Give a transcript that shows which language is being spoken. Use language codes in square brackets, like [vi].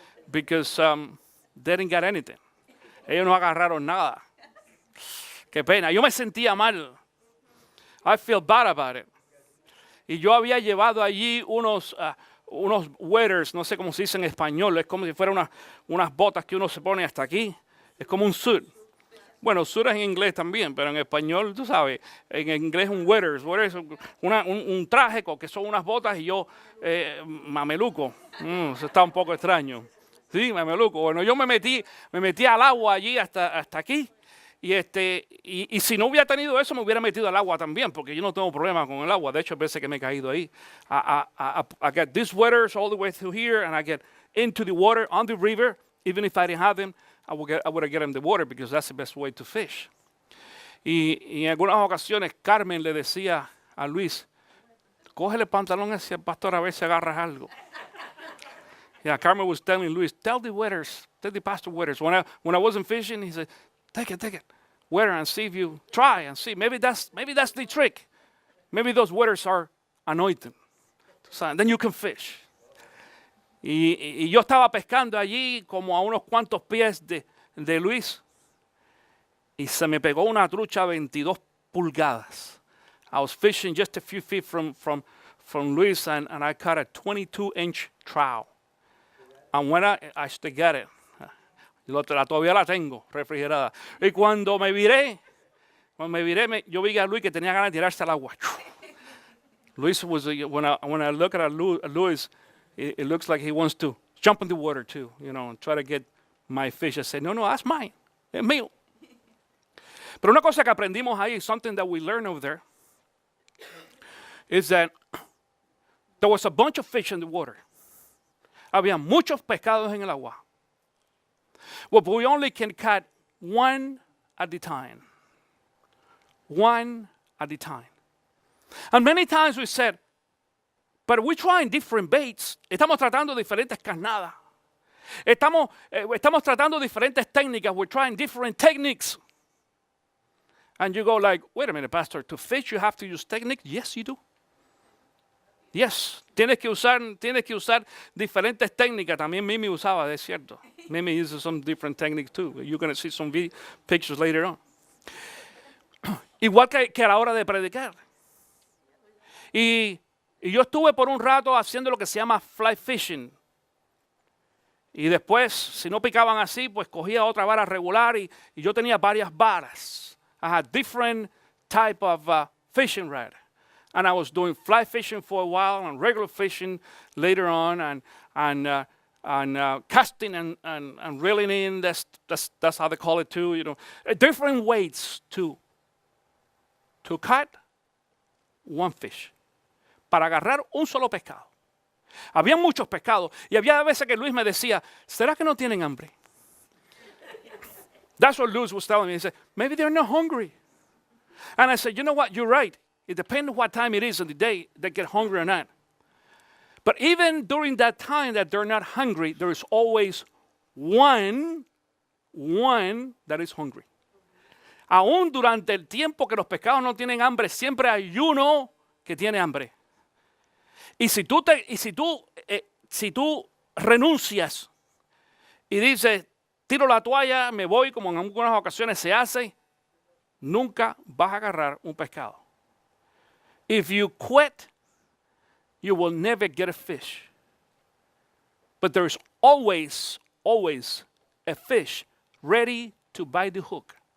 [en] Because they didn't get anything. [es] Ellos no agarraron nada. Qué pena. Yo me sentía mal. [en] I feel bad about it. [es] Y yo había llevado allí unos waders, no sé cómo se dice en español. Es como si fueran unas botas que uno se pone hasta aquí. Es como un suit. Bueno, suit es en inglés también, pero en español, tú sabes, en inglés un waders es un traje que son unas botas y yo mameluco. Eso está un poco extraño. Sí, mameluco. Bueno, yo me metí al agua allí hasta aquí. Y si no hubiera tenido eso, me hubiera metido al agua también, porque yo no tengo problema con el agua. De hecho, hay veces que me he caído ahí. [en] I get these waders all the way through here, and I get into the water on the river. Even if I didn't have them, I would get in the water, because that's the best way to fish. [es] Y en algunas ocasiones, Carmen le decía a Luis, cógele el pantalón hacia el pastor a ver si agarras algo. [en] Yeah, Carmen was telling Luis, tell the pastor waiters. When I wasn't fishing, he said, take it. Waiter and see if you try and see. Maybe that's the trick. Maybe those waiters are anointed. So then you can fish. [es] Y yo estaba pescando allí como a unos cuantos pies de Luis. Y se me pegó una trucha 22 pulgadas. [en] I was fishing just a few feet from Luis, and I caught a 22-inch trout. And when I still got it, [es] todavía la tengo refrigerada. Y cuando me viré, yo vi a Luis que tenía ganas de tirarse al agua. [en] Luis was, when I look at Luis, it looks like he wants to jump in the water too, and try to get my fish. I said, no, that's mine. [es] Es mío. Pero una cosa que aprendimos ahí, [en] something that we learned over there, is that there was a bunch of fish in the water. [es] Había muchos pescados en el agua. [en] Well, but we only can catch one at a time. One at a time. And many times we said, but we're trying different baits. [es] Estamos tratando diferentes carnadas. Estamos tratando diferentes técnicas. [en] We're trying different techniques. And you go like, wait a minute, Pastor, to fish you have to use technique? Yes, you do. [es] Yes, tienes que usar diferentes técnicas. También Mimi usaba, es cierto. [en] Mimi uses some different techniques too. You're going to see some pictures later on. [es] Igual que a la hora de predicar. Y yo estuve por un rato haciendo lo que se llama fly fishing. Y después, si no picaban así, pues cogía otra vara regular y yo tenía varias varas. [en] I had different type of fishing rod. And I was doing fly fishing for a while and regular fishing later on and casting and reeling in. That's how they call it too. Different ways to cut one fish. [es] Para agarrar un solo pescado. Había muchos pescados y había veces que Luis me decía, ¿será que no tienen hambre? [en] That's what Luis was telling me. He said, maybe they're not hungry. And I said, you know what? You're right. It depends what time it is in the day they get hungry or not. But even during that time that they're not hungry, there is always one that is hungry. [es] Aún durante el tiempo que los pescados no tienen hambre, siempre hay uno que tiene hambre. Y si tú renuncias y dices, tiro la toalla, me voy, como en algunas ocasiones se hace, nunca vas a agarrar un pescado. [en] If you quit, you will never get a fish. But there is always a fish ready to bite the hook.